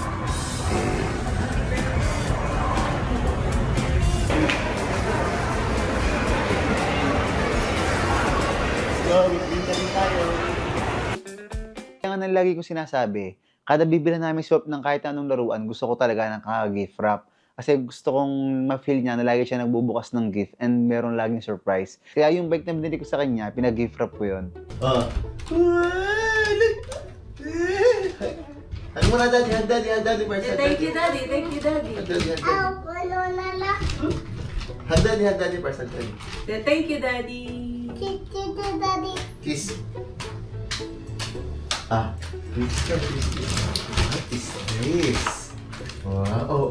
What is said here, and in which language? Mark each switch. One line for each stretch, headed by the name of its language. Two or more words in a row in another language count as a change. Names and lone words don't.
Filipino: Kaya nga lagi ko sinasabi, kada bibili namin swap ng kahit anong laruan, gusto ko talaga ng kaka-
English: gift wrap.
Filipino: Kasi gusto kong ma-feel niya na lagi siya nagbubukas ng
English: gift and
Filipino: meron laging surprise. Kaya yung bike na binili ko sa kanya, pinag-
English: gift wrap
Filipino: ko yun. Ano mo na,
English: Daddy? Daddy. Thank you, Daddy. Daddy, person. Thank you, Daddy. Kiss. Kiss. What is this? Wow.